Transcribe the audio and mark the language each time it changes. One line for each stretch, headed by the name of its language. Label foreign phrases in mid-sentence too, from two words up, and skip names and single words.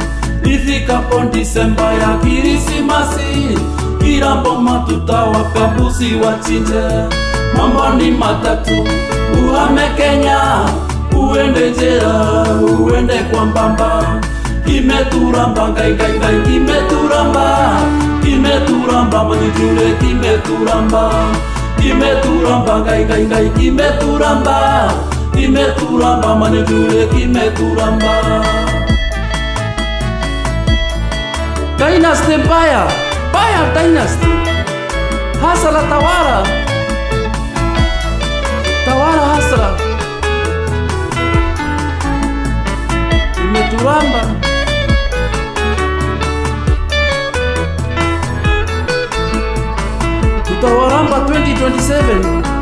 Swahili: Ifikapo Disemba ya Krismasi, kila mboma tutawapa mbuzi wachinje. Mambo ni matatu, uhame Kenya, uende njera, uende kwa mbamba. Kimeturamba ngai ngai ngai, kimeturamba, kimeturamba manijule, kimeturamba, kimeturamba ngai ngai ngai, kimeturamba, kimeturamba manijule, kimeturamba. Dynasty mbaya, mbaya dynasty. Hasala tawara, tawara hasala. Kimeturamba. Tutawaramba 2027.